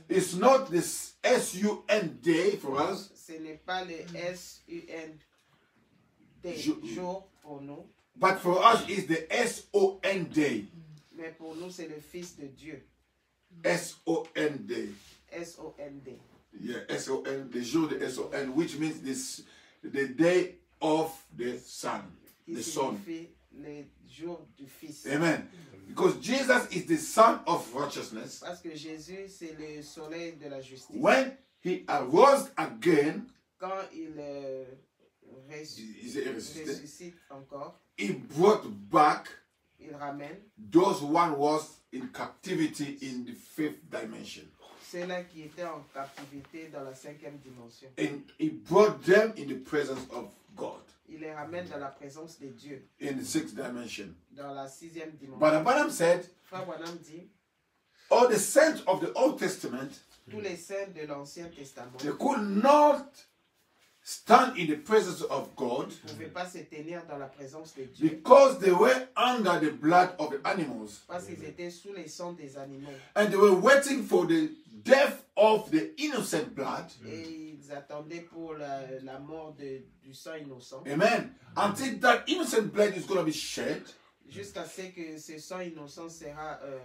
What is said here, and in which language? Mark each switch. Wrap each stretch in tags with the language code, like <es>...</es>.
<en>It's not this S-U-N day for us,</en> <fr>Ce n'est pas le S-U-N Jour. jour pour nous,</fr> <en>but for us it's the S-O-N day.</en> <fr>mais pour nous, c'est le Fils de Dieu.</fr> <en>S-O-N day.</en> <fr>S-O-N-D.</fr> <en>Yeah, S-O-N, the</en> <fr>jour de</fr> <en>S-O-N, which means this, the day of the sun,</en> <fr>qui</fr> <en>the sun.</en> <fr>signifie le jour du Fils.</fr> <en>Amen. Because Jesus is the Son of righteousness.</en> <fr>Parce que Jésus, c'est le soleil de la justice.</fr> <en>When he arose again,</en> <fr>Quand il il est ressuscité, ressuscite encore,</fr> <en>he brought back</en> <fr>il ramène</fr> <en>those one was in captivity in the fifth dimension.</en> <fr>ceux-là qui étaient en captivité dans la 5e dimension.</fr> <en>And he brought them in the presence of God</en> <fr>Il les ramène dans la présence de Dieu,</fr> <en>in the sixth dimension.</en> <fr>dans la 6e dimension.</fr> <en>But Branham said,</en> <fr>Frère Branham dit,</fr> <en>all the saints of the Old Testament,</en> <fr>tous les saints de l'Ancien Testament</fr> <en>they could not stand in the presence of God</en> <fr>ne pouvaient pas se tenir dans la présence de Dieu</fr> <en>because they were under the blood of the animals.</en> <fr>parce qu'ils étaient sous les sangs des animaux.</fr> <en>And they were waiting for the death of the innocent blood.</en> <fr>Et ils attendaient pour la mort du sang innocent</fr> <en>Amen. Until that innocent blood is going to be shed.</en> <fr>jusqu'à ce que ce sang innocent sera</fr>